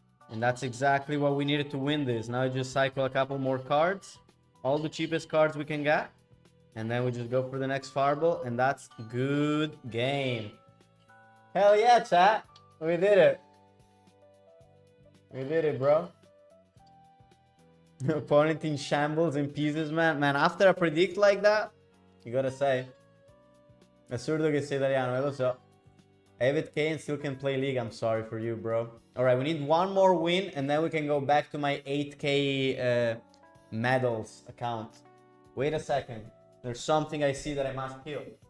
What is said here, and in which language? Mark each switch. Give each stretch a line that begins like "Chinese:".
English: And that's exactly what we needed to win this. Now we just cycle a couple more cards, all the cheapest cards we can get, and then we just go for the next Fireball, and that's good game. Hell yeah, chat. We did it. We did it, bro. Opponent in shambles and pieces, man. Man, after a predict like that, you gotta say.
Italian: Assurdo che sei italiano, lo so.
English: I have 8k and still can play League. I'm sorry for you, bro. Alright, we need one more win, and then we can go back to my 8k medals account. Wait a second. There's something I see that I must kill.